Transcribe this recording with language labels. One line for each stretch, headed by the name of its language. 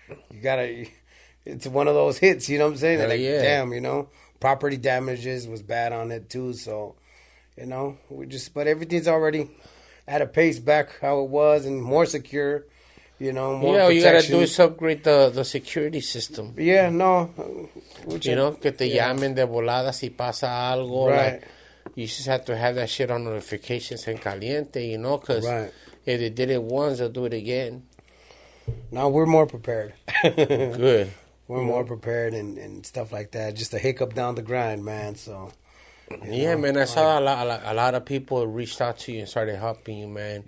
English: You got to, it's one of those hits, you know what I'm saying? Damn, property damages was bad on it too, so, but everything's already at a pace back how it was and more secure, more protection. You gotta do is upgrade the security system. Yeah, no.
Spanish: Que te llamen de volada si pasa algo.
English: Right. Like, you just have to have that shit on notifications
Spanish: en caliente,
English: because if they did it once, they'll do it again. No, we're more prepared. Good. We're more prepared and stuff like that. Just a hiccup down the grind, man, so... man, I saw a lot of people reached out to you and started helping you, man.